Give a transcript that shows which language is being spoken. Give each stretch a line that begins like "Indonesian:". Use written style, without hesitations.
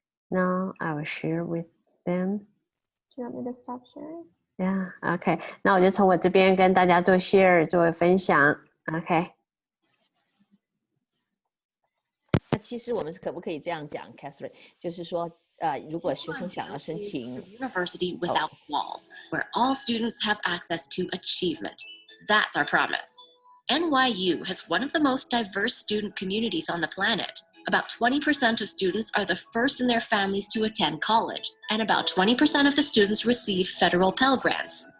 English: Now I will share with them. Do you want me to stop sharing? Yeah, OK.
Chinese: 那我就从我这边跟大家做 share 做分享 OK。那其实我们可不可以这样讲 Catherine， 就是说如果学生想要申请
English: University without walls, where all students have access to achievement. That's our promise. NYU has one of the most diverse student communities on the planet. About 20% of students are the first in their families to attend college, and about 20% of the students receive federal Pell Grants.